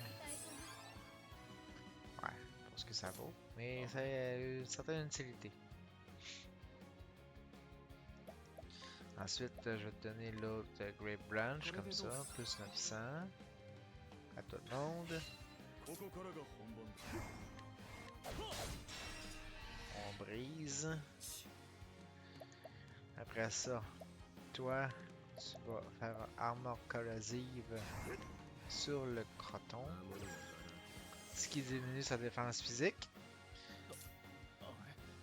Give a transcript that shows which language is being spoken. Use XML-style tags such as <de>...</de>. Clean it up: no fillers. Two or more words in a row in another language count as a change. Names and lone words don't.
<fr>Ouais, pour ce que ça vaut. Mais ça a une certaine utilité. Ensuite, je vais te donner l'autre Great Branch, comme ça, plus 900. À tout le monde.</fr> <ja>ここからが本番だ</ja> <fr>On brise. Après ça, toi, tu vas faire un armor corrosive sur le croton. Ce qui diminue sa défense physique.</fr> <ja>あれ</ja>